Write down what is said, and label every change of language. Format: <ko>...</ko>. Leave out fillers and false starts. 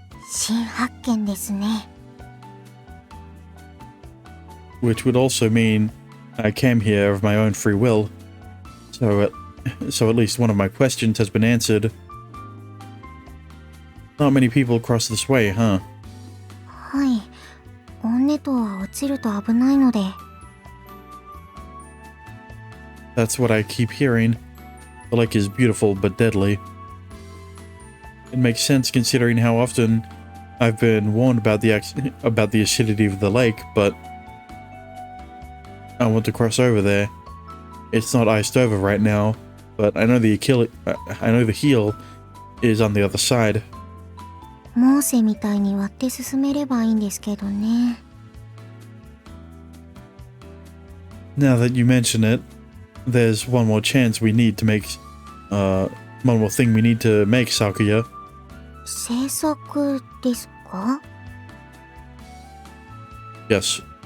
<ja>新発見ですね。</ja> <en>Which would also mean I came here of my own free will. So at least one of my questions has been answered. Not many people cross this way, huh?</en> <ja>はい。オンネトは落ちると危ないので。</ja> <en>That's what I keep hearing. The lake is beautiful but deadly. It makes sense considering how often I've been warned about the acidity of the lake, but I want to cross over there. It's not iced over right now, but I know the heel is on the other side.</en> <ja>モーセみたいに割って進めればいいんですけどね。</ja> <en>Now that you mention it, there's one more chance we need to make, one more thing we need to make, Sakuya.</en> <ja>制作ですか？</ja> <en>Yes.</en>